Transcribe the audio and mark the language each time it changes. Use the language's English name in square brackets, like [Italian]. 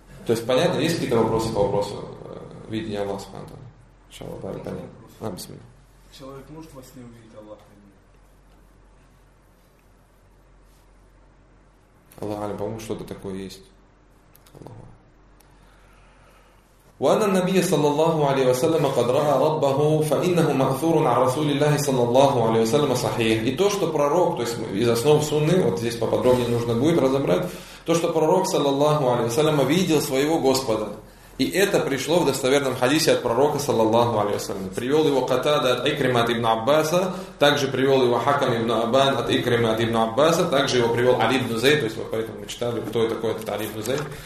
[Russian] То есть понятно, есть какие-то вопросы по вопросу видения Аллаха Субхану Та'аля? Иншаллах, да, понятно. Человек может во сне увидеть Аллаха? Аллах Али, по-моему, что-то такое есть. Аллаху. [Arabic] وأن النبي صلى الله عليه وسلم قد رأى ربه فإنه معثور على رسول الله صلى الله عليه وسلم صحيح. [Russian] И то, что пророк, то есть из основ сунны, вот здесь поподробнее нужно будет разобрать, то, что пророк саллаллаху алейхи ва саллям видел своего Господа. И это пришло в достоверном хадисе от пророка саллаллаху алейхи ва саллям. Привел его Катада от Икрима от ибн Аббаса, также привел его Хакам ибн Абан от Икрима от ибн Аббаса, также его привел Али ибн Зейд, то есть вот поэтому мы читали, кто такой этот Али ибн Зейд.